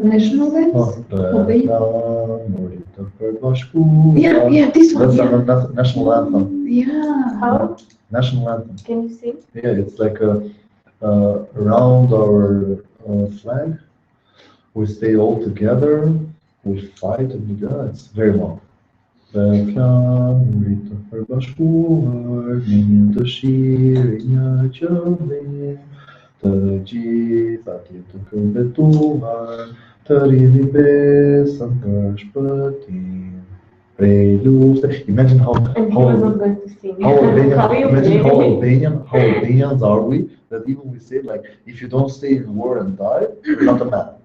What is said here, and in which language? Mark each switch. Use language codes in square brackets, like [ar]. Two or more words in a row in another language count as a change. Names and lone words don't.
[en] National dance? Yeah, yeah, this one. That's Yeah. our national anthem. Yeah. How? National anthem. Can you sing? Yeah, it's like around our flag. We stay all together. We fight and yeah, it's very long. [sq] Të gjithat jetë këmbetuar, të rrini besën për shpëtim. [en] Imagine how And he was not going to sing. How you imagine play? how Albanians are we, that even we say like, if you don't stay in war and die, you're not a man.